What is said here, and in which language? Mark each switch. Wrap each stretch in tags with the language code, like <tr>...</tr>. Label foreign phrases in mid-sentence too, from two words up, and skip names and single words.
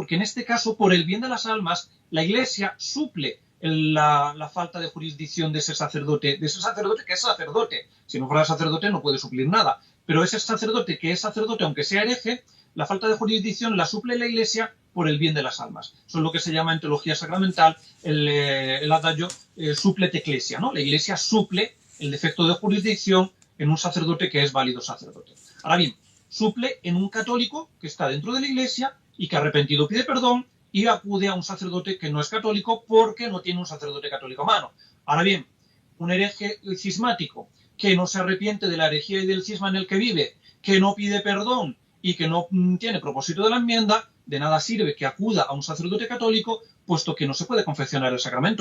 <es>Porque en este caso, por el bien de las almas, la Iglesia suple la falta de jurisdicción de ese sacerdote que es sacerdote. Si no fuera sacerdote no puede suplir nada. Pero ese sacerdote que es sacerdote, aunque sea hereje, la falta de jurisdicción la suple la Iglesia por el bien de las almas. Eso es lo que se llama en teología sacramental el adagio</es> <la>suplet ecclesia,</la> <es>¿no? La Iglesia suple el defecto de jurisdicción en un sacerdote que es válido sacerdote. Ahora bien, suple en un católico que está dentro de la Iglesia y que arrepentido pide perdón y acude a un sacerdote que no es católico porque no tiene un sacerdote católico a mano. Ahora bien, un hereje cismático que no se arrepiente de la herejía y del cisma en el que vive, que no pide perdón y que no tiene propósito de la enmienda, de nada sirve que acuda a un sacerdote católico, puesto que no se puede confeccionar el sacramento.</es>